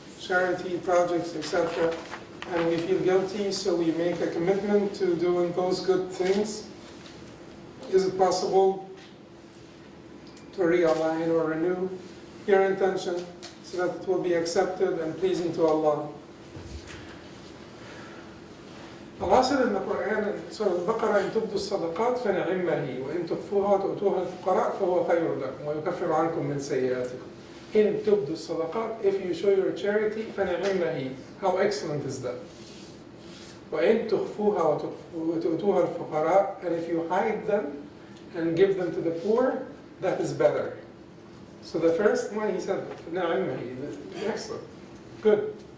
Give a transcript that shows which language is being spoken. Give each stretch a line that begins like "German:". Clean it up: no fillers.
English: Charity, projects, etc. And we feel guilty, so we make a commitment to doing those good things. Is it possible to realign or renew your intention so that it will be accepted and pleasing to Allah? Allah said in the Quran, in Surah Al-Baqarah,
Arabic: إن تبدوا الصدقات فنعمها هي وإن تخفوها وتؤتوها الفقراء فهو خير لكم ويكفر عنكم من سيئاتكم. إن تبدوا الصدقات,
English: if you show your charity,
Arabic: فنعمها هي.
English: How excellent is that?
Arabic: وإن تخفوها وتؤتوها الفقراء,
English: and if you hide them and give them to the poor, that is better. So the first one he said,
Arabic: نعمها هي,
English: excellent, good.